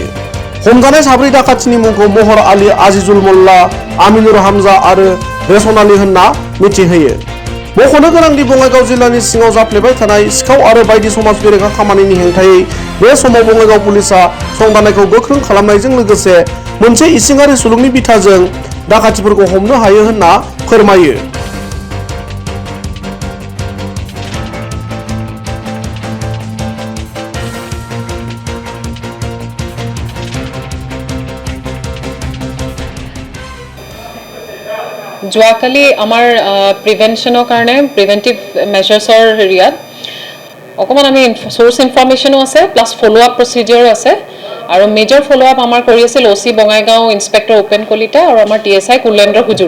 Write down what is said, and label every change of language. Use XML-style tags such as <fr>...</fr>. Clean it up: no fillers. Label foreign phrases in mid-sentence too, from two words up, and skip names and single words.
<brx>हमजानाय साब्रै डाकातिनि मुंखौ महर आली, आजिजुल मोल्ला, आमिनुर हामजा आरो रेशन आली होनना मिथिहोयो। मख'नो गोनांदि बङाइगाव जिल्लानि सिङाव जाफ्लेबाय थानाय सिखाव आरो बायदि समाज बेरेखा खामानिनि हेंथायै बे समाव बङाइगाव पुलिसा संदाननायखौ गोख्रों खालामनायजों लोगोसे मोनसे इसिङारि सुलुंनि बिथाजों डाकातिफोरखौ हमनो हायो होनना फोरमायो।</brx> <as>যোৱাকালি আমাৰ প্ৰিভেনশ্যনৰ কাৰণে</as> <en>preventive measures</en> <as>হেৰিয়াত অকণমান আমি</as> <en>source information</en> <as>আছে</as> <en>plus follow up</en> <as>প্ৰচিডিঅ'ৰো আছে আৰু</as> <en>major follow up</en> <as>আমাৰ কৰি আছিল OC বঙাইগাঁও ইন্সপেক্টৰ উপেন কলিতা আৰু আমাৰ TSI কুলেন্দ্ৰ হুজুৰি।</as>